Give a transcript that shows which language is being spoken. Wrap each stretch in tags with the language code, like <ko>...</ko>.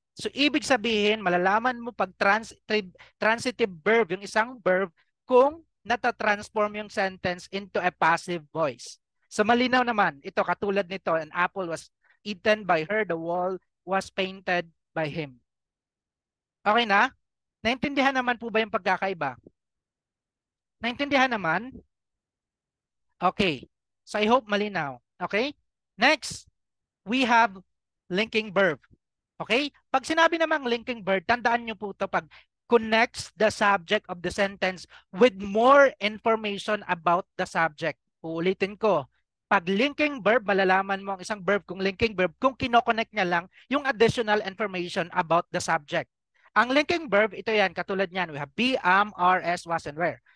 <tl>So, ibig sabihin, malalaman mo pag transitive verb, yung isang verb, kung natatransform yung sentence into a passive voice. So, malinaw naman. Ito, katulad nito,</tl> <en>an apple was eaten by her, the wall was painted by him.</en> <tl>Okay na? Naintindihan naman po ba yung pagkakaiba? Naintindihan naman? Okay. So, I hope malinaw. Okay?</tl> <en>Next, we have linking verb. Okay?</en> <tl>Pag sinabi namang linking verb, tandaan nyo po ito pag</tl> <en>connects the subject of the sentence with more information about the subject. Uulitin ko.</en> <tl>Pag linking verb, malalaman mo ang isang verb kung linking verb kung kinoconnect niya lang yung</tl> <en>additional information about the subject.</en> <tl>Ang linking verb, ito yan, katulad niyan.</tl> <en>We have be, am, are, as, was, and where.</en>